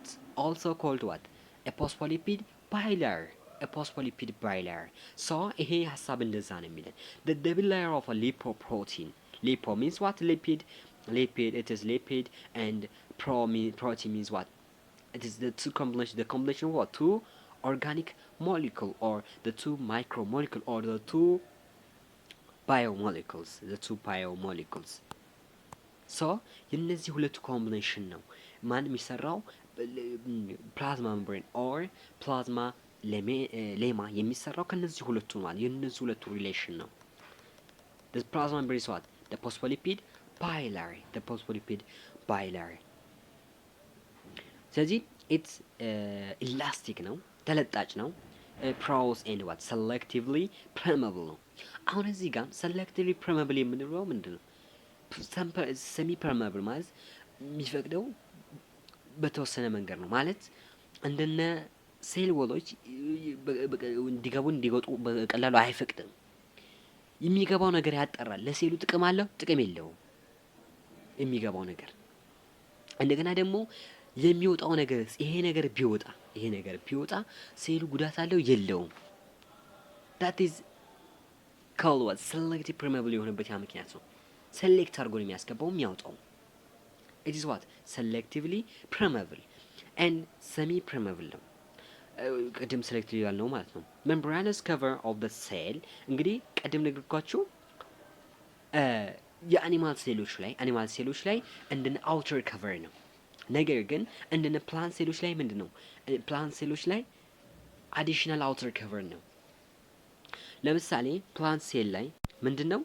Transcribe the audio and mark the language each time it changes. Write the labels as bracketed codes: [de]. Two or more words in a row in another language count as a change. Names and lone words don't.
[en] Also called what? A phospholipid bilayer. A phospholipid bilayer. So [am] ይሄ ሀሳብ እንደዛ ነው የሚለን [en] the double layer of a lipoprotein. Lipo means what? Lipid. Lipid, it is lipid, and protein means what? It is the combination of what? Two organic molecule or the two micromolecule or the two biomolecules. [am] ሶ የነዚህ ሁለቱ ኮምቢኔሽን ነው ማን የሚሰራው [en] plasma membrane or plasma lemma [am] የሚሰራው ከነዚህ ሁለቱ ማለት የነዚህ ሁለቱ ሪሌሽን ነው። [en] the plasma membrane is what? the phospholipid bilayer [am] ስለዚህ [en] it's elastic [am] ነው ተለጣጭ ነው [en] pros and what selectively permeable [am] ነው። አሁን እዚህ ጋር [en] selectively permeable [am] የምንለው ምንድን ነው? [en] semi permeable [am] ማለት የሚፈቅደው በተወሰነ መንገድ ነው ማለት እንደነ ሴል ወሎች እንዲወጡ በቀላሉ አይፈቅድም። የሚገባው ነገር ያጠራል። ለሴሉ ጥቅም አለው ጥቅም የለውም የሚገባው ነገር። እንደገና ደግሞ የሚወጣው ነገር ይሄ ነገር ቢወጣ ሴሉ ጉዳት አለው የለውም። [en] that is called what selective permeable [am] የሆነበት ያ ምክንያት ነው። ሴሌክት አድርጎ ነው የሚያስገባው የሚያወጣው። [en] it is what selectively permeable and semi permeable [am] ነው። ቅድም ሴሌክቲቭ ያልነው ማለት ነው። [en] membranous cover of the cell [am] እንግዲህ ቅድም ነገርኳችሁ የአኒማል ሴሎች ላይ እንደነ [en] outer cover [am] ነው። ነገር ግን እንደነ ፕላንት ሴሎች ላይ ምንድነው? ፕላንት ሴሎች ላይ [en] additional outer cover [am] ነው። ለምሳሌ ፕላንት ሴል ላይ ምንድነው?